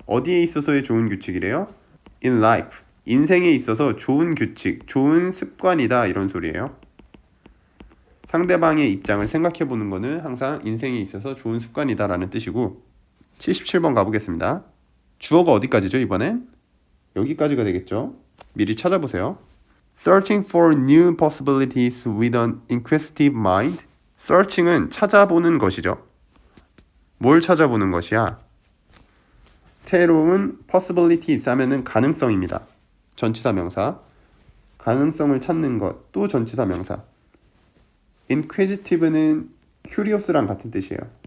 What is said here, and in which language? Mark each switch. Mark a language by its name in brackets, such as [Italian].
[Korean] 어디에 있어서의 좋은 규칙이래요? [English] In life, [Korean] 인생에 있어서 좋은 규칙, 좋은 습관이다, 이런 소리예요. 상대방의 입장을 생각해 보는 거는 항상 인생에 있어서 좋은 습관이다 라는 뜻이고, 77번 가보겠습니다. 주어가 어디까지죠 이번엔? 여기까지가 되겠죠. 미리 찾아보세요. [English] Searching for new possibilities with an inquisitive mind. [Korean] Searching은 찾아보는 것이죠. 뭘 찾아보는 것이야? 새로운 possibilities 하면은 가능성입니다. 전치사 명사. 가능성을 찾는 것, 또 전치사 명사. inquisitive는 curious랑 같은 뜻이에요.